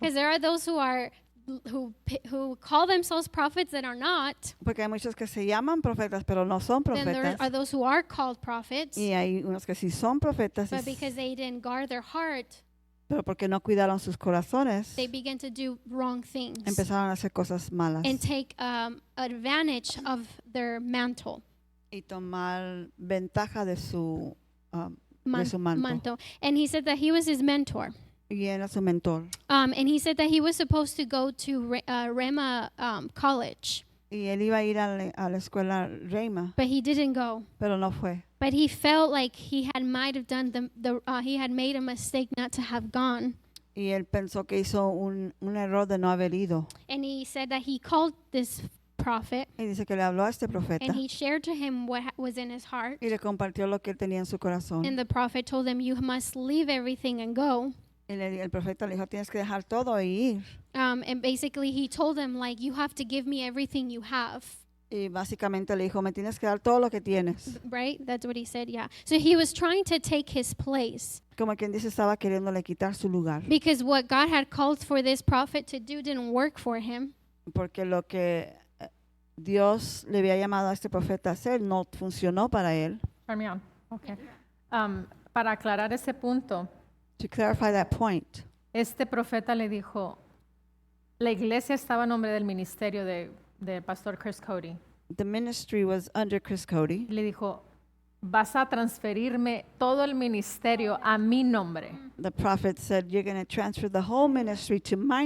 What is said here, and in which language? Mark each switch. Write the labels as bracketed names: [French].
[English] Because there are those who call themselves prophets that are not. [Spanish] Porque hay muchos que se llaman profetas, pero no son [English] Then there [Spanish] profetas. [English] are those who are called prophets, [Spanish] Y hay unos que sí son profetas, [English] but because they didn't guard their heart, [Spanish] pero porque no cuidaron sus corazones, [English] they began to do wrong things [Spanish] empezaron a hacer cosas malas [English] and take advantage of their mantle. [Spanish] y tomar ventaja de su de su manto. Manto. [English] And he said that he was his mentor. [Spanish] Y era su mentor. [English] And he said that he was supposed to go to Rema College, [Spanish] Y él iba a ir a la escuela Reima, [English] but he didn't go. [Spanish] pero no fue. [English] But he felt like he might have done he had made a mistake not to have gone. [Spanish] Y él pensó que hizo un error de no haber ido. [English] And he said that he called this prophet [Spanish] Y dice que le habló a este profeta [English] and he shared to him what was in his heart. [Spanish] y le compartió lo que él tenía en su corazón. [English] And the prophet told him, "You must leave everything and go." [Spanish] Y el profeta le dijo, tienes que dejar todo y ir. [English] And basically he told him, like, you have to give me everything you have. [Spanish] Y básicamente le dijo, me tienes que dar todo lo que tienes. [English] Right? That's what he said, yeah. So he was trying to take his place [Spanish] Como quien dice, estaba queriéndole quitar su lugar. [English] because what God had called for this prophet to do didn't work for him. [Spanish] Porque lo que Dios le había llamado a este profeta a hacer no funcionó para él. [English] Turn me on. Okay. [Spanish] Para aclarar ese punto, [English] To clarify that point, [Spanish] este profeta le dijo, la iglesia estaba a nombre del ministerio del pastor Chris Cody. [English] the ministry was under Chris Cody. [Spanish] Le dijo, vas a transferirme todo el ministerio a mi nombre. [English] The prophet said, you're going to transfer the whole ministry to my